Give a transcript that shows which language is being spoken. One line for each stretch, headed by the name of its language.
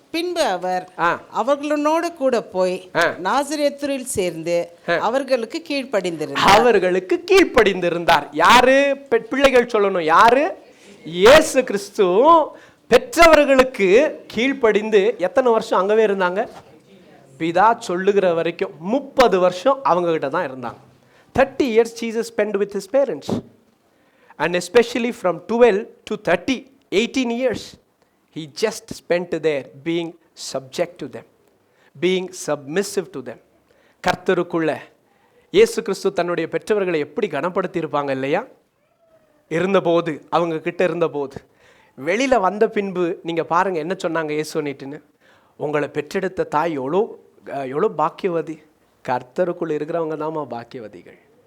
Tamil: பின்பு அவர் அவர்களோடு கூட போய் நாசரேத்தில் சேர்ந்து அவர்களுக்கு கீழ்ப்படிந்திருந்தார். அவர்களுக்கு கீழ்ப்படிந்திருந்தார். யாரு? பிள்ளைகள் சொல்லணும். யாரு? இயேசு கிறிஸ்து பெற்றவர்களுக்கு கீழ்ப்படிந்து எத்தனை வருஷம் அங்கவே இருந்தாங்க? பிதா சொல்லுகிற வரைக்கும் 30 வருஷம் அவங்க கிட்ட தான் இருந்தாங்க.
English: 30 years Jesus spent with his parents, and especially from 12 to 30, 18 years he just spent there being subject to them, being submissive to them.
Tamil: கர்த்தருக்குள்ள இயேசு கிறிஸ்து தன்னுடைய பெற்றவர்களை எப்படி கனப்படுத்தி இருப்பாங்க இல்லையா? இருந்தபோது, அவங்க கிட்ட இருந்தபோது. வெளியில வந்த பின்பு நீங்க பாருங்க என்ன சொன்னாங்க இயேசுனிட்டுன்னு. உங்களை பெற்றெடுத்த தாய் எவ்வளோ பாக்கியவதி. கர்த்தருக்குள்ள இருக்கிறவங்க தாமா பாக்கியவதிகள்.